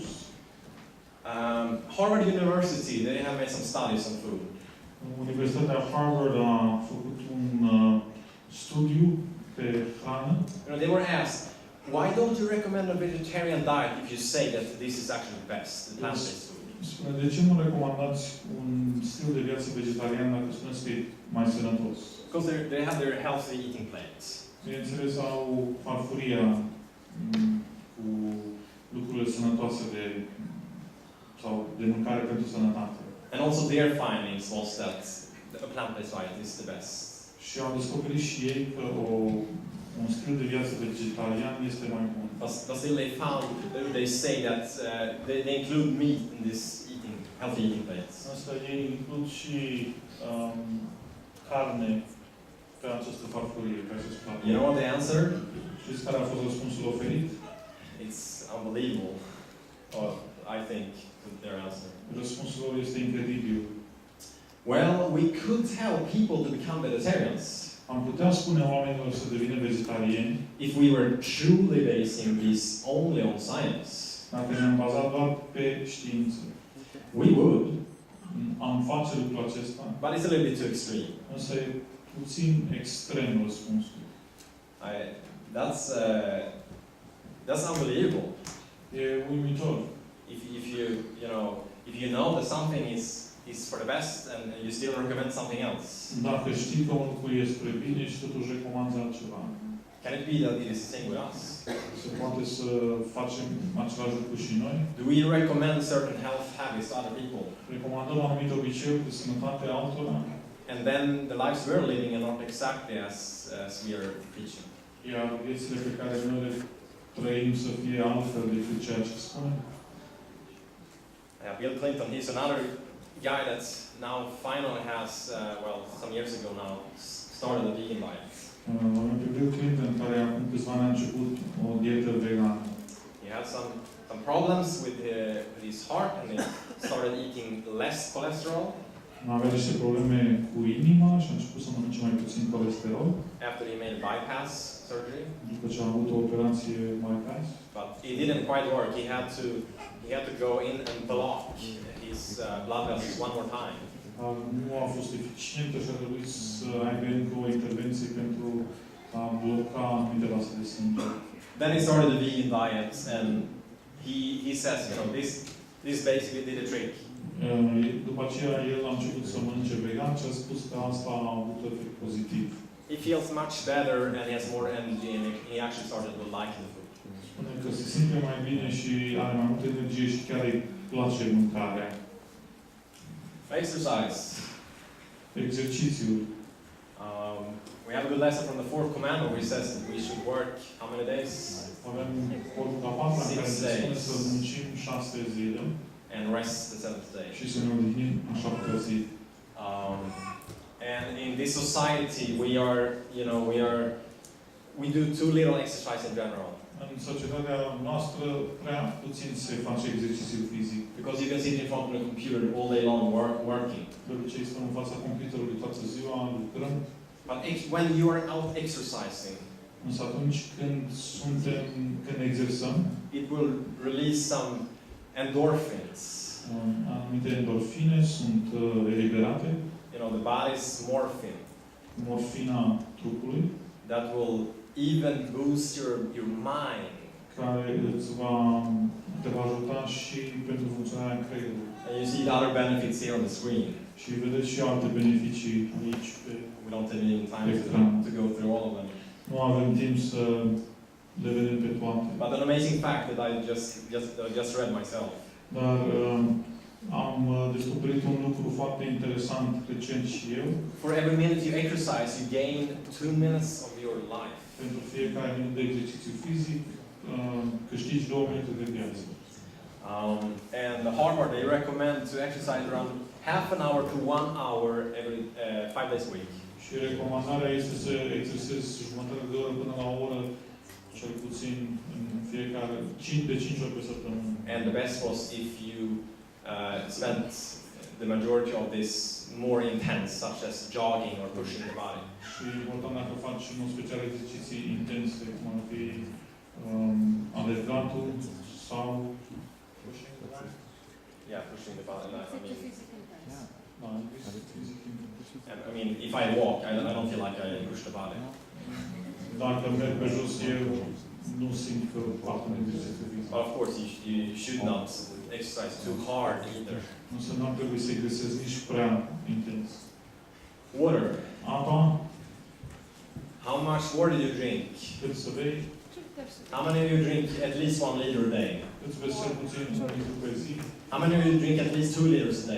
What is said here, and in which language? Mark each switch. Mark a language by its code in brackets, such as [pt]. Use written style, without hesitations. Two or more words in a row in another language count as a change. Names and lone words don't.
[en] Harvard University, they have made some studies on food. [ro] Universitatea Harvard a făcut un studiu pe hrană. [en] You know, they were asked, why don't you recommend a vegetarian diet if you say that this is actually the best, the plant-based food? [ro] Spune, de ce nu recomandați un stil de viață vegetarian dacă spuneți că e mai sănătos? [en] Because they have their healthy eating plans. [ro] Bineînțeles, au farfuria cu lucrurile sănătoase sau de mâncare pentru sănătate. [en] And also their findings was that a plant-based diet is the best. [ro] Și au descoperit și ei că un stil de viață vegetarian este mai bun. [en] But still they say that they include meat in this eating healthy eating plates. [ro] Însă ei includ și carne pe această farfurie, pe acest plat. [en] You know what they answered? [ro] Știți care a fost răspunsul oferit? [en] It's unbelievable, or I think, their answer. [ro] Răspunsul lor este incredibil. [en] Well, we could help people to become vegetarians [ro] Am putea spune oamenilor să devină vegetariani [en] if we were truly basing this only on science. [ro] dacă ne-am bazat doar pe știință. [en] We would, [ro] Am face lucrul acesta, [en] but it's a little bit too extreme. [ro] însă e puțin extrem răspunsul. [en] That's unbelievable. [ro] E uimitor. [en] If you know that something is for the best and you still recommend something else. [ro] Dacă știi că un lucru e spre bine și totuși recomanzi altceva, [en] Can it be that it is the same with us? [ro] se poate să facem același lucru și noi. [en] Do we recommend certain health habits to other people? [ro] Recomandăm anumite obiceiuri de sănătate altora, [en] And then the lives we're living are not exactly as we are preaching. [ro] iar viețile pe care noi le trăim să fie altfel decât ceea ce spunem. [en] Bill Clinton, he's another guy that now finally has, some years ago now, started a vegan diet. [ro] Bill Clinton, care acum câțiva ani a început o dietă vegană. [en] He had some problems with his heart and he started eating less cholesterol. [ro] Avea niște probleme cu inima și a început să mănânce mai puțin colesterol. [en] After he made a bypass surgery. [ro] După ce a avut o operație bypass. [en] But it didn't quite work. He had to go in and block his blood vessels one more time. [ro] Nu a fost eficientă și a trebuit să aibă încă o intervenție pentru a bloca anumite vase de sânge. [en] Then he started the vegan diet and he says, this basically did a trick. [ro] După aceea el a început să mănânce vegan și a spus că asta a avut efect pozitiv. [en] He feels much better and he has more energy and he actually started to like the food. [ro] Spune că se simte mai bine și are mai multă energie și chiar îi place mâncarea. [en] Exercise. [ro] Exercițiul. [en] We have a good lesson from the fourth commandment which says that we should work how many days? [ro] Avem poruncul a patra în care ne spune să muncim 6 zile [en] and rest the seventh day. [ro] și să ne odihnim a 7-a zi. [en] And in this society we do too little exercise in general. [ro] În societatea noastră prea puțin se face exercițiu fizic. [en] Because you can sit in front of the computer all day long working. [ro] De obicei stăm în fața computerului toată ziua, lucrăm. [en] But when you are out exercising, [ro] însă atunci când exersăm, [en] it will release some endorphins. [ro] Anumite endorfine sunt eliberate. [en] The body's morphine. [ro] Morfina trupului. [en] That will even boost your mind. [ro] Care te va ajuta și pentru funcționarea creierului. [en] And you see the other benefits here on the screen. [ro] Și vedeți și alte beneficii aici pe [en] We don't have any time to go through all of them. [ro] Nu avem timp să le vedem pe toate. [en] But an amazing fact that I just read myself. [ro] Dar am descoperit un lucru foarte interesant recent și eu. [en] For every minute you exercise, you gain 2 minutes of your life. [ro] Pentru fiecare minut de exercițiu fizic, câștigi 2 minute de viață. [en] And the Harvard, they recommend to exercise around half an hour to 1 hour every 5 days a week. [ro] Și recomandarea este să exersezi jumătate de oră până la o oră, cel puțin în fiecare, de 5 ori pe săptămână. [en] And the best was if you spent the majority of this more intense, such as jogging or pushing the body. [ro] Și e important dacă faci în mod special exerciții intense, cum ar fi alergatul sau [en] pushing the body. Yeah, pushing the body. I mean, if I walk, I don't feel like I push the body. [ro] Dacă merg pe jos, eu nu simt că fac un exercițiu fizic. [en] But of course, you should not exercise too hard either. [ro] Însă nu ar trebui să exersezi nici prea intens. [en] Water. [ro] Apa. [en] How much water do you drink? [ro] Cât să bei? [en] How many of you drink at least 1 liter a day? [ro] Cât să bei cel puțin 1 litru pe zi? [en] How many of you drink at least 2 liters a day?